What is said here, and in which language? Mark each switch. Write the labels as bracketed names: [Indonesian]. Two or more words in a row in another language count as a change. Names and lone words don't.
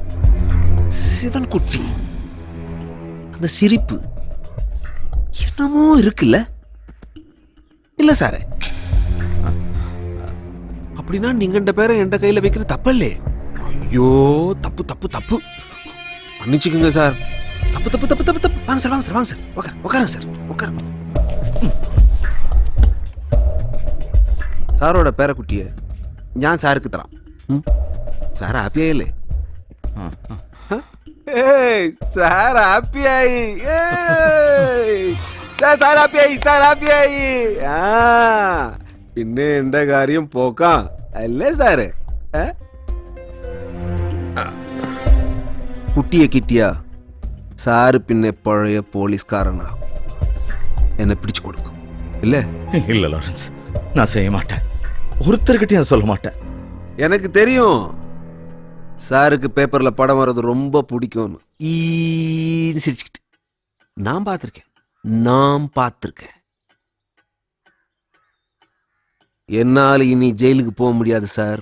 [Tamil] சிவன் குட்டி அந்த சிரிப்பு என்னமோ இருக்குல்ல? இல்ல சாரு, அப்படின்னா நீங்க இந்த பேரை என் கையில வைக்கிற தப்பல்லே. ஐயோ, தப்பு தப்பு தப்பு, மன்னிச்சுக்கோங்க சார். தப்பு தப்பு தப்பு தப்பு தப்பு. வாங்க சார், வாங்க சார், வாங்க சார், உட்காருங்க சார், உட்காருங்க. [Malayalam] സാറോടെ പേരക്കുട്ടിയെ ഞാൻ സാർക്ക് തരാം. സാർ ഹാപ്പിയായില്ലേ? സാർ ഹാപ്പിയായി. സാർ ഹാപ്പിയായി, സാർ ഹാപ്പിയായി. ആ പിന്നെ എന്റെ കാര്യം പോക്കാം അല്ലേ സാറ്? കുട്ടിയെ കിട്ടിയ സാറ് പിന്നെ പഴയ പോലീസ്കാരനാകും എന്നെ പിടിച്ചു കൊടുക്കും ഇല്ലേ? [Tamil] இல்ல லாரன்ஸ், நான் செய்ய மாட்டேன். ஒருத்தர்கிட்டயும் சொல்ல மாட்டேன். எனக்கு தெரியும் சாருக்கு பேப்பர்ல படம் வர்றது ரொம்ப பிடிக்கும்னு. ஈன்னு சிரிச்சுக்கிட்டு நான் பார்த்துருக்கேன். என்னால் இனி ஜெயிலுக்கு போக முடியாது சார்.